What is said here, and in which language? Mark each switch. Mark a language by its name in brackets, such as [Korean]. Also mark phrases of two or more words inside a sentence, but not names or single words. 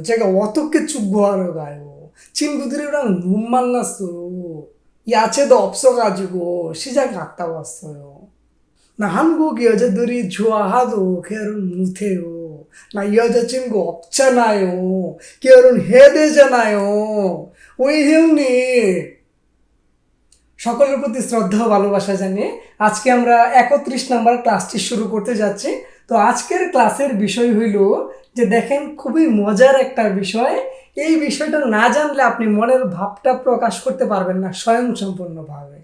[Korean] 제가 어떻게 축구하러 가요? 친구들이랑 못 만났어요. 야채도 없어가지고 시장 갔다 왔어요. 나 한국 여자들이 좋아하도 결혼 못해요. 나 여자친구 없잖아요. 결혼해야 되잖아요. [Bangla] ওই 형님, সকলের প্রতি শ্রদ্ধা ও ভালোবাসা জানিয়ে আজকে আমরা 31 নম্বর ক্লাসটি শুরু করতে যাচ্ছি। তো আজকের ক্লাসের বিষয় হইল যে দেখেন খুবই মজার একটা বিষয়। এই বিষয়টা না জানলে আপনি মনের ভাবটা প্রকাশ করতে পারবেন না স্বয়ংসম্পূর্ণভাবে।